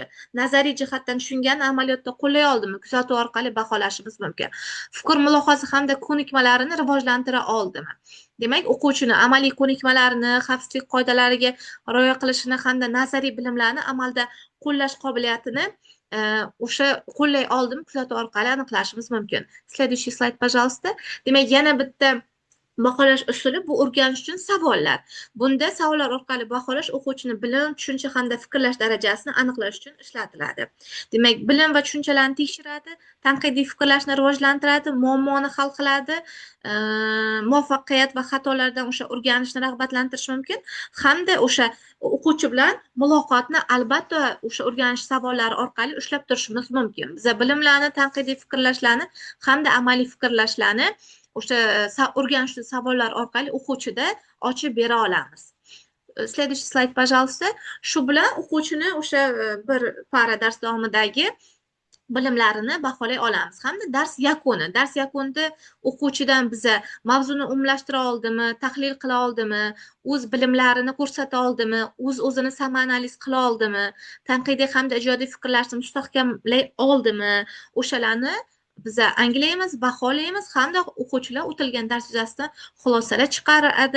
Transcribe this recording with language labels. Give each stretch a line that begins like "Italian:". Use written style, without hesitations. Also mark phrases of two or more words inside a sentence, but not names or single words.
Uzbek: Nazariy jihatdan tushungan amaliyotda qo'llay oldimi? Kuzatuv orqali baholashimiz mumkin. Fikr, mulohaza hamda ko'nikmalarini rivojlantira oldimi? Demak, o'quvchini amaliy ko'nikmalarini, xavfsizlik qoidalariga rioya qilishini hamda nazariy bilimlarni amalda qo'llash qobiliyatini o'sha qo'llay oldimi kuzatuv orqali aniqlashimiz mumkin.
Russian: Следующий slayd, пожалуйста.
Uzbek: Demak, yana bitta baholash usuli bu o'rganish uchun savollar. Bunda savollar orqali baholash o'quvchini bilim, tushuncha hamda fikrlash darajasini aniqlash uchun ishlatiladi. Demak, bilim va tushunchalarni tekshiradi, tanqidiy fikrlashni rivojlantiradi, muammoni hal qiladi, muvaffaqiyat va xatolardan o'sha o'rganishni rag'batlantirish mumkin hamda o'sha o'quvchi bilan muloqotni albatta o'sha o'rganish savollari orqali ushlab turishimiz mumkin. Biz bilimlarni, tanqidiy fikrlashlarni hamda amaliy fikrlashlarni o'sha o'rganish savollar orqali o'quvchida ochib bera olamiz.
Russian: Следующий slayd, пожалуйста.
Uzbek: Shu bilan o'quvchini o'sha bir para dars davomidagi bilimlarini baholay olamiz hamda dars yakunida o'quvchidan biza mavzuni umumlashtira oldimi, tahlil qila oldimi, o'z bilimlarini ko'rsata oldimi, o'zini samoanaliz qila oldimi, tanqidiy hamda ijodiy fikrlashni mustahkamlay oldimi, o'shalarni biza anglaymiz, baholaymiz hamda o'quvchilar o'tilgan dars yuzasidan xulosalar chiqaradi.